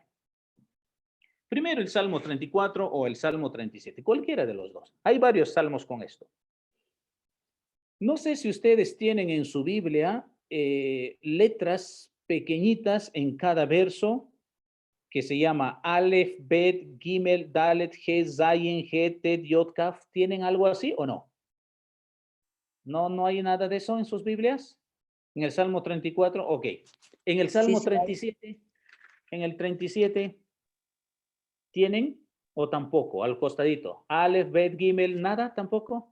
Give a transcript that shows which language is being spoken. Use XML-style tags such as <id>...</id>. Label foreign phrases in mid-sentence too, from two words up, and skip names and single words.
<es>Primero el Salmo 34 o el Salmo 37, cualquiera de los dos. Hay varios salmos con esto. No sé si ustedes tienen en su Biblia letras pequeñitas en cada verso que se llama Aleph, Bet, Gimel, Dalet, He, Zayin, He, Tet, Yod, Kaf. ¿Tienen algo así o no? ¿No hay nada de eso en sus Biblias? En el Salmo 34, ok. En el Salmo 37, en el 37, ¿tienen o tampoco? Al costadito. Aleph, Bet, Gimel, ¿nada tampoco?</es>